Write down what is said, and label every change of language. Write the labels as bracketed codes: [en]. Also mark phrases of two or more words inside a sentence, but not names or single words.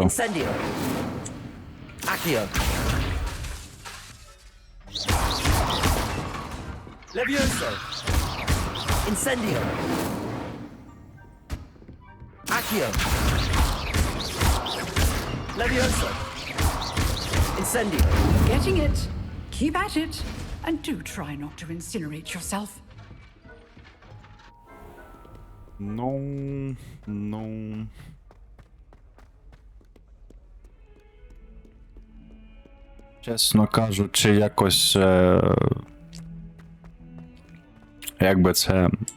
[en] Incendio. Accio. Levioso. Incendio. Accio. Levioso. Incendio. Getting it. Keep at it. And do try not to incinerate yourself. [uk] Ну. Чесно кажучи, якось. Як би це.